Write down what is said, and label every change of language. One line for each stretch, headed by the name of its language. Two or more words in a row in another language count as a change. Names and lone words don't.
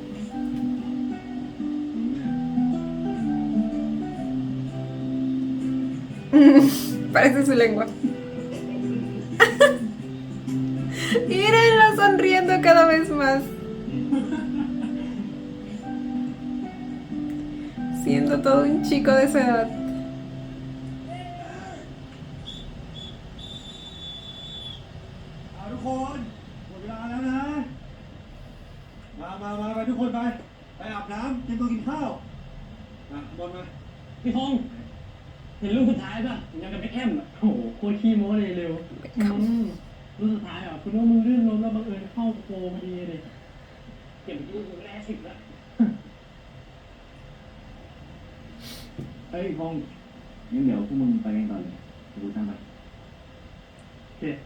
Spanish: Parece su lengua. Mírenlo sonriendo cada vez más. Siendo todo un chico de esa edad.
Thai: พี่ทงเห็นรูปสุดท้ายป่ะยังกับเบคแฮมอ่ะโอ้โหโคตรขี้โม้เลยเร็วรูปสุดท้ายอ่ะคุณว่ามึงลื่นล้มแล้วบังเอิญเข้าโกพอดีเลยเก็บรูปมึงแรก10แล้ว เฮ้ยพงงั้นเดี๋ยวพวกมึงไปกันก่อนเลยกูตามไปโอเค